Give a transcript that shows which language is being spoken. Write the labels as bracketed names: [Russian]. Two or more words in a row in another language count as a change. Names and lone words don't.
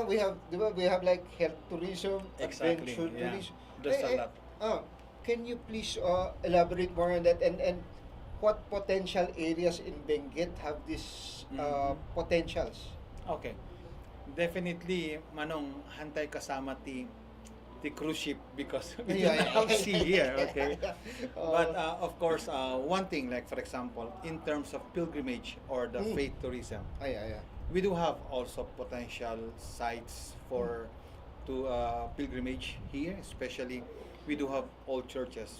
[English] now we have diba, we have like health tourism, Exactly, adventure yeah. tourism. There's a Eh, lot. can you please elaborate more on that and what potential areas in Benguet have these Mhm. potentials? Okay. Definitely, [Iloko] Manong, hantay kasama ti [English] cruise ship because we Yeah, don't yeah, have yeah, sea yeah, here, yeah, okay? yeah. But of course, one thing, like for example, in terms of pilgrimage or the Mm. faith tourism, Yeah. we do have also potential sites for to pilgrimage here, especially we do have old churches.